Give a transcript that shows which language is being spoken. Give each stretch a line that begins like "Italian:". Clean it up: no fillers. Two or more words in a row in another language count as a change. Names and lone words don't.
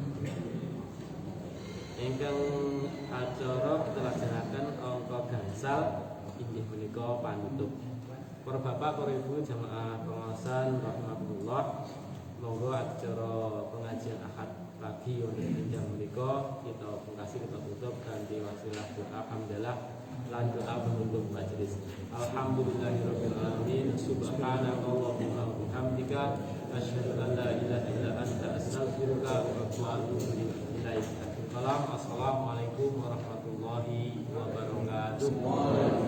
Javanese: Ingkang acara kita laksanaken angka gangsal inggih menika panutup. Para bapak, para ibu jamaah pengawasan rahimakumullah, monggo acara pengajian Ahad pagi wonten jam menika kita pungkasi kita tutup kanthi wasilah doa alhamdulillah lan doa penutup majelis.
Arabic: الحمد لله رب العالمين سبحانك اللهم وبحمدك أشهد أن لا إله إلا أنت أستغفرك وأتوب إليك. السلام عليكم ورحمة الله وبركاته.